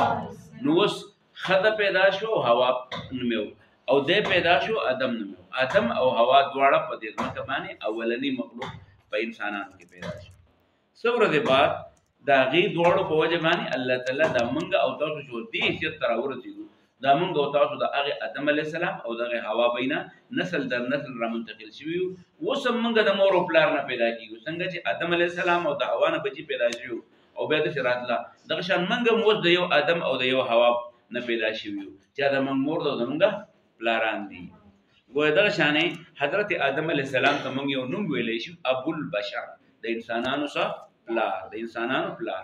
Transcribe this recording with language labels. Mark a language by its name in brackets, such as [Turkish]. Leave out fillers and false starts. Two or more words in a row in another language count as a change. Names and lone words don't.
[Pashto] نو اوس ښځه پیدا شو، حوا نوم یې و، او دی پیدا شو، آدم نوم یې و. آدم او حوا دواړه په دې ځمکه باندې اولني مخلوق په انسانانو کې پیدا شو. څه ورځې بعد د هغې دواړو په وجه باندې الله تعالی دا موږ او تاسو چې دې حیثیت ته راورسېدو، دا موږ او تاسو د هغې آدم [Arabic] علیه السلام [Pashto] او د هغې حوا بینه نسل در نسل را منتقل شوي یو. اوس هم موږ د مور او پلار نه پیدا کېږو. څنګه چې آدم [Arabic] علیه السلام [Pashto] او د حوا نه بچي پیدا شوي او بیا داسې راتله، دغه شان موږ هم اوس د یو آدم او د یو حوا نه پیدا شوي یو، چې دا زموږ مور ده او زموږ پلاران دي. گویا دغه شانې حضرت آدم [Arabic] علیه السلام [Pashto] ته موږ یو نوم ویلی شو، ابوالبشر، د انسانانو څه پلار، د انسانانو پلار.